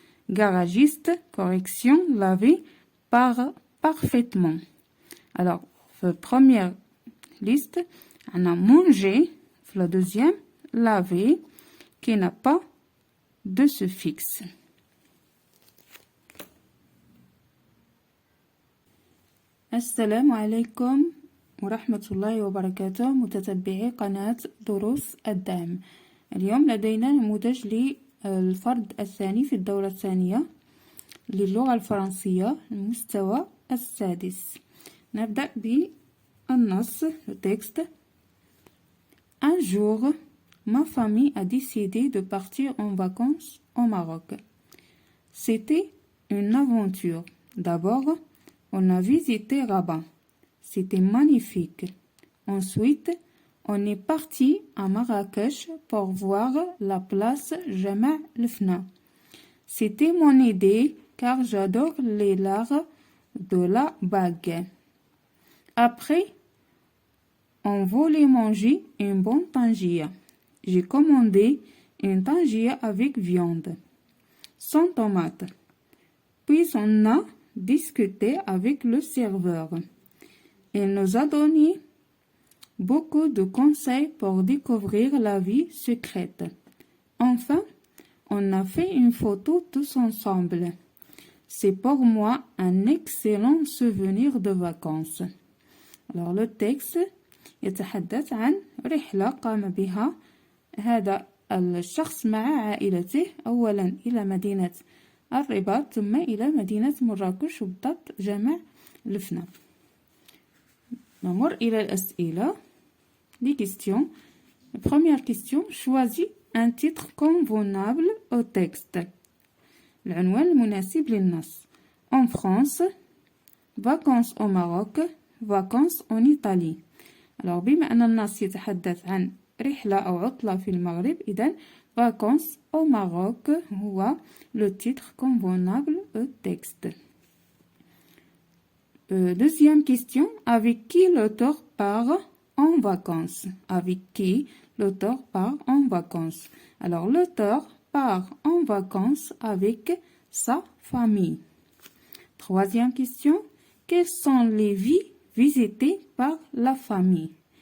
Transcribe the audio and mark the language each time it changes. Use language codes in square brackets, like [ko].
[fr] Garagiste, correction, laver, parfaitement. Alors, la première liste, on a mangé. La deuxième, laver, qui n'a pas de suffixe. [ar] السلام عليكم ورحمة الله وبركاته متتبعي قناة دروس الدعم. اليوم لدينا نموذج للفرد الثاني في الدورة الثانية للغة الفرنسية المستوى السادس. نبدأ بالنص التكست. [fr] Un jour, ma famille a décidé de partir en vacances au Maroc. C'était une aventure. D'abord, on a visité Rabat. C'était magnifique. Ensuite, on est parti à Marrakech pour voir la place Jama' el-Fna. C'était mon idée car j'adore les l'art de la bague. Après, on voulait manger une bonne tangia. J'ai commandé une tangia avec viande, sans tomate. Puis on a discuté avec le serveur. Il nous a donné beaucoup de conseils pour découvrir la vie secrète. Enfin, on a fait une photo tous ensemble. C'est pour moi un excellent souvenir de vacances. Alors le texte [ar] يتحدث عن رحلة قام بها هذا الشخص مع عائلته أولا إلى مدينة الرباط ثم إلى مدينة مراكش وبالضبط جمع الفنا. نمر إلى الأسئلة. [fr] Les questions. Première question. Choisis un titre convenable au texte. [ar] العنوان المناسب للنص. [fr] En France, vacances au Maroc, vacances en Italie. [ar] Alors بما أن النص يتحدث عن رحلة أو عطلة في المغرب إذن [fr] vacances au Maroc [ar] هو [fr] le titre convenable au texte. Deuxième question. Avec qui l'auteur part en vacances? Avec qui l'auteur part en vacances? Alors l'auteur part en vacances avec sa famille. Troisième question. Quelles sont les villes visitées par la famille?